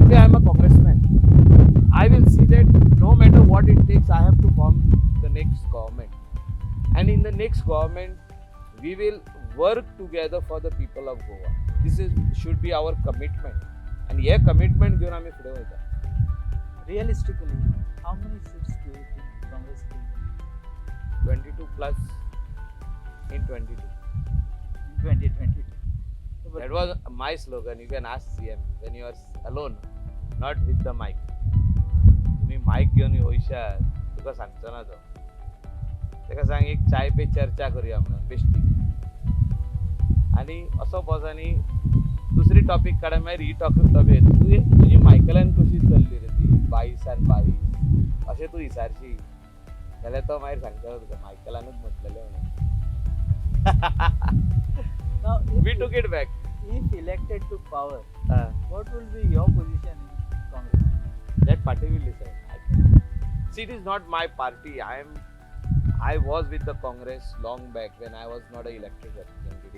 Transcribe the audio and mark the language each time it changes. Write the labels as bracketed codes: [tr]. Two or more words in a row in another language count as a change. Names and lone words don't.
[en] Today I am a congressman. I will see that no matter what it takes, I have to form the next government. And in the next government, we will work together for the people of Goa. This should be our commitment. And yeah, [kok] commitment घेऊन आम्ही पुढे वळता. [en] Realistically, how many seats do you think Congress will win? 22 plus in 22. In 2022. That was my slogan. You can ask CM when you are alone, not with the mic. [kok] तुम्ही माईक घेऊन येवशा तुका सांगचो ना तो. तेका सांग एक [hi] चाय पे चर्चा [kok] करूया म्हणून बेश्टी. आणि असो बसानी दुसरी टॉपिक काढा मागीर ही टॉपिक तुजी मायकलान कशी चल्ली रे ती 22 आणि 22 अशें तूं विचारशी जाल्यार तो मागीर सांगतलो तुका मायकलानूच म्हटलेलें म्हणून. [en] Now, We took it back. if elected to power, Uh, what will be your position in Congress? that party will decide. See, it is not my party. I was with the Congress long back when I was not an elected representative.